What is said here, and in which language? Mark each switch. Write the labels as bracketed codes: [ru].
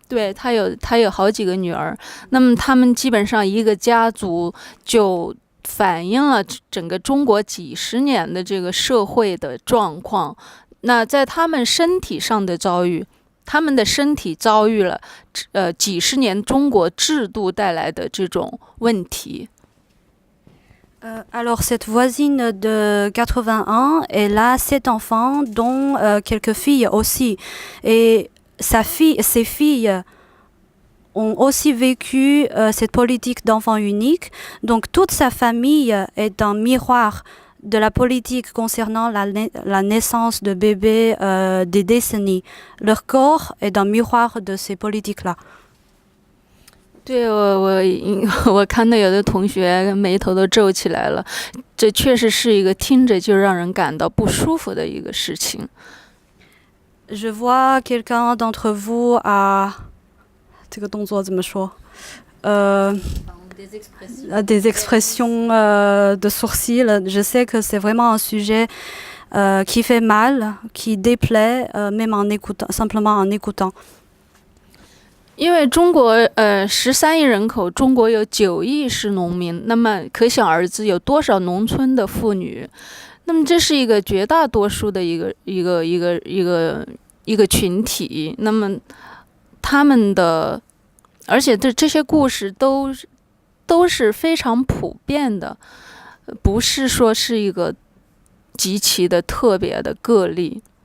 [zh] 对，她有好几个女儿，那么她们基本上一个家族就反映了整个中国几十年的这个社会的状况。那在他们身体上的遭遇，他们的身体遭遇了几十年中国制度带来的这种问题。 [fr] Alors, cette voisine de 80 ans, elle a 7 enfants, dont quelques filles aussi. Et ses filles ont aussi vécu cette politique d'enfant unique. Donc, toute sa famille est un miroir de la politique concernant la naissance de bébés des décennies. Leur corps est un miroir de ces politiques-là. [zh] 对，我看到有的同学眉头都皱起来了，这确实是一个听着就让人感到不舒服的一个事情。 [fr] Je vois quelqu'un d'entre vous a [zh] 这个动作怎么说？ [fr] Des expressions de sourcils. Je sais que c'est vraiment un sujet qui fait mal, qui déplaît, même en écoutant, simplement en écoutant. [zh] 因为中国13亿人口，中国有9亿是农民，那么可想而知有多少农村的妇女。那么这是一个绝大多数的一个群体。那么他们的，而且这些故事都是非常普遍的，不是说是一个极其的特别的个例。